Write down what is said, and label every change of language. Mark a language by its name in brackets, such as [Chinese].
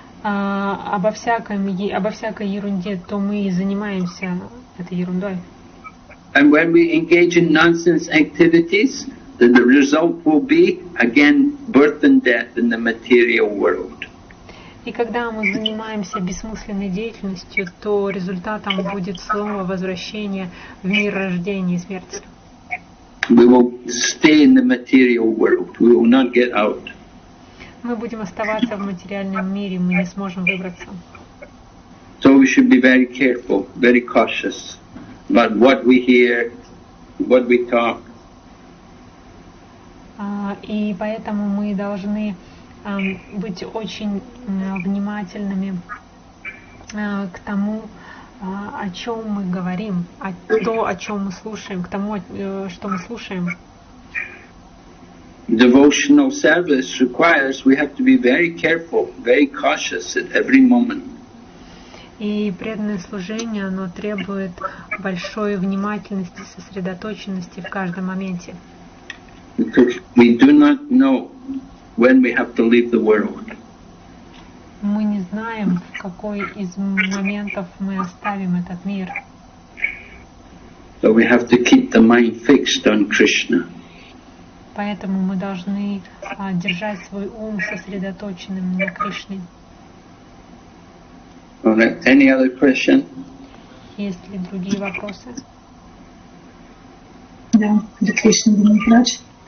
[Russian] обо всякой ерунде, то мы и занимаемся этой ерундой. [English] And when we engage in nonsense activities, then the result will be, again, birth and death in the material world. [Russian] И когда мы занимаемся бессмысленной деятельностью, то результатом будет снова возвращение в мир рождения и смерти. [English] We will stay in the material world. We will not get out. [Russian] Мы будем оставаться в материальном мире, мы не сможем выбраться. [English] So we should be very careful, very cautious about what we hear, what we talk. [Russian] И поэтому мы должны быть очень внимательными к тому, о чем мы говорим, о чем мы слушаем, к тому, что мы слушаем. [English] Devotional service requires we have to be very careful, very cautious at every moment. [Russian] И преданное служение, оно требует большой внимательности, сосредоточенности в каждом моменте. [English] Because we do not know when we have to leave the world. [Russian] Мы не знаем, в какой из моментов мы оставим этот мир. [English] So we have to keep the mind fixed on Krishna. [Russian] Поэтому мы должны держать свой ум сосредоточенным на Кришне. [English] Alright. Any other question? [Russian] Есть ли другие вопросы? Да, Харе Кришна, Димитрач.